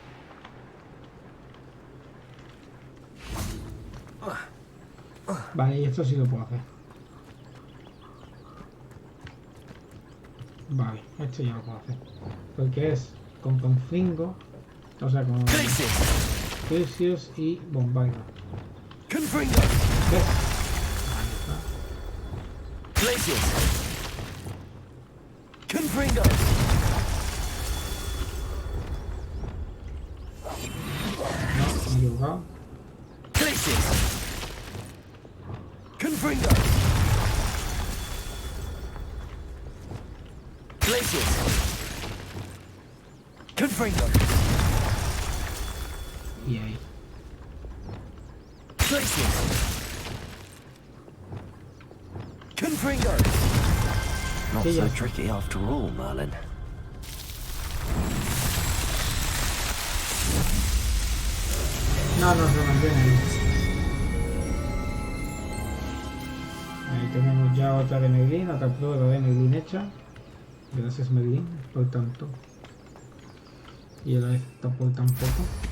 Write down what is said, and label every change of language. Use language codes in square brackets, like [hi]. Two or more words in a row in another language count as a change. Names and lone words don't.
[es] Vale, y esto sí lo puedo hacer. Vale, esto ya lo puedo hacer. Porque es con Confringo, o sea, con Precious y Bombarda. Confringo. ¿Ves? Glacius. Confringo. No, me he equivocado. Glacius. Confringo. Glacius. Confringo. Y ahí. Glacius. Confringo. [en] Not [es] Sí, [en] so [es] ya. [en] tricky after all, [es] Merlin. No, no se mantiene ahí. Ahí tenemos ya otra de Merlin, otra prueba de Merlin hecha. Gracias Merlin por tanto. Y ahora esta por tan poco.